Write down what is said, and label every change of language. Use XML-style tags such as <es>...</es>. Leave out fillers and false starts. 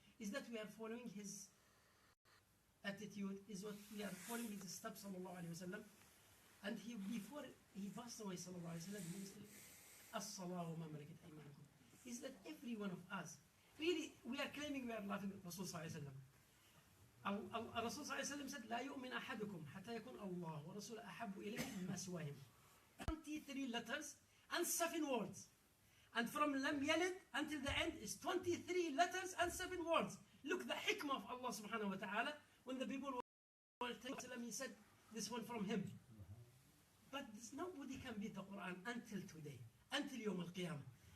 <en>Is that we are following his attitude, is what we are following his steps sallallahu alayhi wa sallam. And he, before he passed away sallallahu alayhi wa sallam, he used to</en> <ar>as-salah wa ma malakat aymanukum.</ar> <en>Is that every one of us, really, we are claiming we are loving Rasul sallallahu alayhi wa sallam.</en> <ar>Rasul sallallahu alayhi wa sallam said, لا يؤمن أحدكم حتى يكون الله ورسول أحب إليه مما سواهم.</ar> <en>23 letters and 7 words. And from Lam Yalid until the end is 23 letters and 7 words. Look, the hikmah of Allah subhanahu wa ta'ala, when the people were telling him, he said, this one from him. But nobody can beat the Quran until today, until Yawm al-Qiyamah.</en>